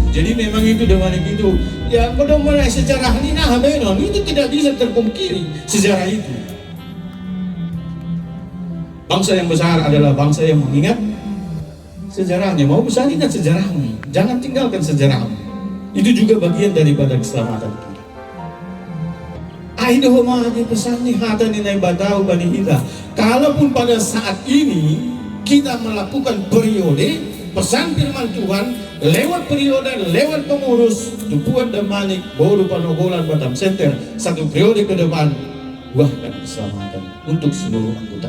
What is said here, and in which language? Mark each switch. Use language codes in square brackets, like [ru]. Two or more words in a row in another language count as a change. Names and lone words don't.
[id] Jadi memang itu Damanik itu ya mulai sejarah ini benon itu tidak bisa terpungkiri sejarah itu. Bangsa yang besar adalah bangsa yang mengingat sejarahnya. Mau besar, ingat sejarahmu, jangan tinggalkan sejarahmu. Itu juga bagian daripada keselamatan kita. [bts] Kaido mahagi pesan ni hata ni nai batau bani kita. [id] Kalaupun pada saat ini kita melakukan periode pesan firman Tuhan lewat periode, lewat pengurus Tupuan Damanik, Boru Panogolan, Batam Center, satu periode ke depan, buahkan keselamatan untuk seluruh anggota.